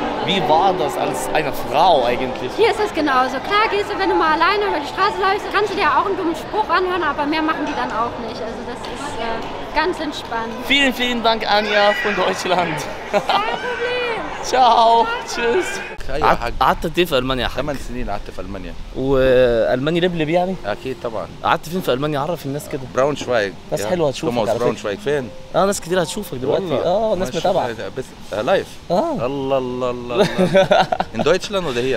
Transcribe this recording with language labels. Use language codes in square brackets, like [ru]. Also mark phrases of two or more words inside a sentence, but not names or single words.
[de] Wie war das als eine Frau eigentlich? Hier ist es genauso. Klar gehst du, wenn du mal alleine über die Straße läufst, kannst du dir auch einen dummen Spruch anhören, aber mehr machen die dann auch nicht. Also das ist ganz entspannt. Vielen, vielen Dank, Anja von Deutschland. Kein Problem. Ciao. Tschüss. [ar] ايوه يا حاج. قعدت قد ايه في المانيا يا حاج؟ 8 سنين قعدت في المانيا. والماني لبلب يعني؟ اكيد طبعا. قعدت فين في المانيا؟ عرف الناس كده. براونشوايج. ناس حلوه هتشوفك توماس على فكرة. براونشوايج فين؟ ناس كتير هتشوفك دلوقتي. ناس متابعه. بس لايف. الله الله الله. [de] in Deutschland [ar] ولا هي؟